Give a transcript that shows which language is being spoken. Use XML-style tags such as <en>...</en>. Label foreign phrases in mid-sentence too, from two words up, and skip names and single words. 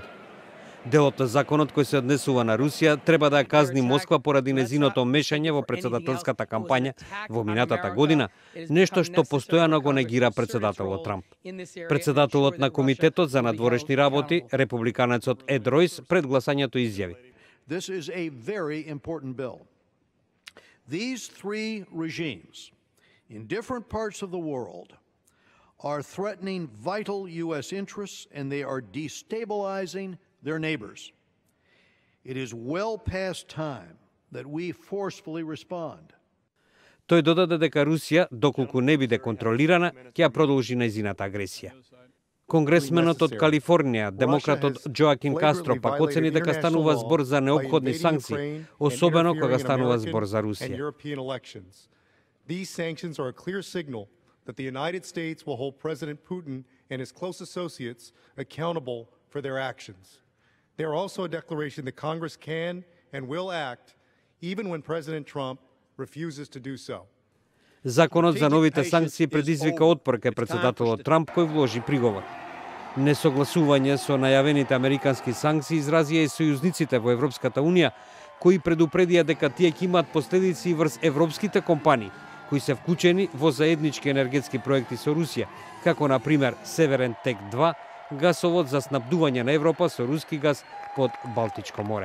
<mk>Делот на законот кој се однесува на Русија треба да ја казни Москва поради незиното мешање во председателската кампања во минатата година, нешто што постојано го негира председателот Трамп. Председателот на Комитетот за надворешни работи, републиканецот Ед Ройс, пред гласањето изјави:</mk> <en>This is a very important bill. These three regimes in different parts of the world are threatening vital US interests and they are destabilizing their neighbors. It is well past time that we forcefully respond.</en> <mk>Тој додаде дека Русија, доколку не биде контролирана, ќе ја продолжи нејзината агресија. Конгресменот од Калифорнија, демократот Джоакин Кастро, пак оцени дека станува збор за неопходни санкции, особено кога станува збор за Русија.</mk> <en>These sanctions are a clear signal that the United States will hold President Putin and his close associates accountable for their actions. They are also a declaration that Congress can and will act even when President Trump refuses to do so.</en> <mk>Законот за новите санкции предизвика отпор кај председателот Трамп, кој вложи приговор. Несогласување со најавените американски санкции изразија и сојузниците во Европската унија, кои предупредија дека тие ќе имаат последици врз европските компании, кои се вклучени во заеднички енергетски проекти со Русија, како на пример Северен Тек 2, гасовод за снабдување на Европа со руски газ под Балтичко море.</mk>